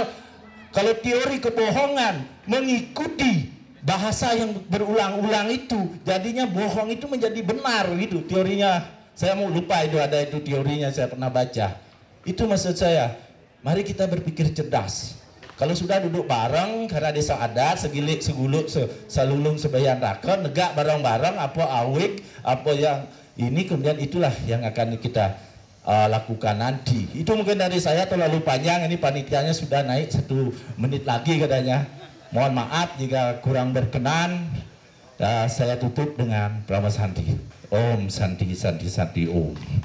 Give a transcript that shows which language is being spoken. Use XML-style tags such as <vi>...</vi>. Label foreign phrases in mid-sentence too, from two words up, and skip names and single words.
<id>Kalau teori kebohongan mengikuti bahasa yang berulang-ulang itu, jadinya bohong itu menjadi benar gitu teorinya. Saya mau lupa itu ada itu teorinya, saya pernah baca. Itu maksud saya. Mari kita berpikir cerdas. Kalau sudah duduk bareng karena desa adat,</id> <ban>segilik, seguluk, salulung, sebayan rakon,</ban> <id>negak bareng-bareng, apa awik, apa yang ini, kemudian itulah yang akan kita lakukan nanti. Itu mungkin dari saya terlalu panjang, ini panitianya sudah naik 1 menit lagi katanya. Mohon maaf jika kurang berkenan. Saya tutup dengan Prama</id> <sa>Santi. Om Santi Santi Santi Om.</sa>